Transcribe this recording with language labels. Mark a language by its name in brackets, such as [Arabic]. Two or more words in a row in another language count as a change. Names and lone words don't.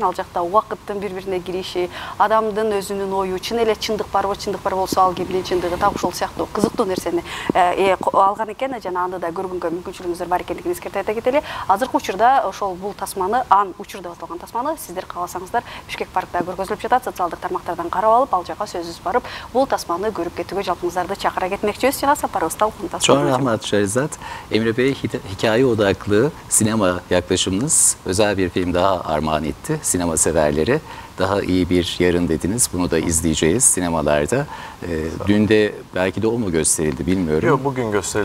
[Kyrgyz] Ал жакта убакыттын бири-бирине кириши, адамдын өзүнүн ою, чын эле чындык барбы, чындык бар болсо ал кимдин чындыгы, так ушул сыяктуу кызыктуу нерсени алган экен. Жана аны да көргөнгө мүмкүнчүлүгүңүздөр бар экендигин эскертип айта кетели. Азыркы учурда ошол бул тасманы, ан учур деп аталган тасманы сиздер кааласаңыздар Бишкек паркта көргөзүлүп жатат. Социалдык тармактардан карап алып, ал жака сөзсүз барып, бул тасманы көрүп кетүүгө жалпыңыздарды чакыра кетмекчибиз. Жана сапарыбызды алып [Turkish] Çok rahmet Şehrazat. Emre Bey, hikaye odaklı sinema yaklaşımınız özel bir film daha armağan etti sinema severlere. Daha iyi bir yarın dediniz. Bunu da izleyeceğiz sinemalarda. Dün de belki de o mu gösterildi bilmiyorum. Yok, bugün gösterilecek.